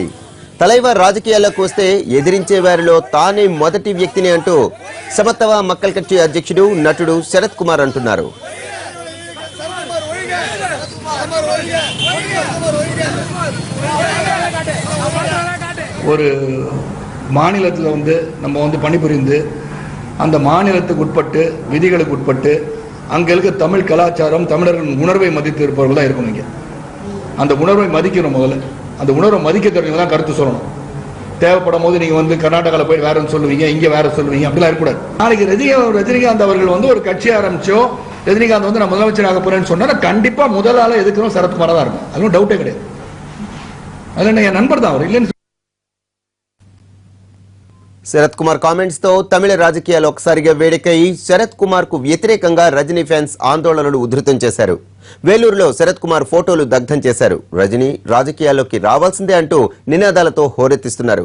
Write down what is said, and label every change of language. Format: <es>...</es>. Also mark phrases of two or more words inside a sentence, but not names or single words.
<te>తలైవా రాజకీయాల్లోకి వస్తే ఎదిరించే వారిలో తానే మొదటి వ్యక్తిని అంటూ సమత్వ மக்கள் கட்சி అధ్యక్షుడు నటుడు శరత్ కుమార్ అంటున్నారు.</te> <ta>ஒரு மாநிலத்தில் நம்ம பணிபுரிந்து அந்த மாநிலத்துக்கு உட்பட்டு விதிகளுக்கு உட்பட்டு அங்கே இருக்க தமிழ் கலாச்சாரம் தமிழர்களின் உணர்வை மதித்து இருப்பவர்கள் தான் இருக்கணும். இங்கே அந்த உணர்வை மதிக்கணும். முதல்ல அந்த உணர்வை மதிக்க தெரிஞ்சவங்க தான் கருத்து சொல்லணும். தேவைப்படும் போது நீங்கள் கர்நாடகாவில் போய் வேற சொல்லுவீங்க, இங்கே வேற சொல்லுவீங்க, அப்படிலாம் இருக்கக்கூடாது. நாளைக்கு ரஜினிகாந்த் அவர்கள் ஒரு கட்சி ஆரம்பிச்சோ ரஜினிகாந்த் நான் முதலமைச்சர் ஆக போறேன்னு சொன்னா கண்டிப்பா முதல் ஆள எதுக்கணும் சரத்குமார் தான் இருக்கும். அதுவும் டவுட்டே கிடையாது. அதுல என் நண்பர் தான் அவர் இல்லைன்னு.</ta> <te>శరత్ కుమార్ కామెంట్స్ తో తమిళ రాజకీయాలు ఒకసారిగా వేడెక్కాయి. శరత్ కుమార్ కు వ్యతిరేకంగా రజనీ ఫ్యాన్స్ ఆందోళనలు ఉధృతం చేశారు. వేలూరులో శరత్ కుమార్ ఫోటోలు దగ్ధం చేశారు. రజనీ రాజకీయాల్లోకి రావాల్సిందే అంటూ నినాదాలతో హోరెత్తిస్తున్నారు.</te>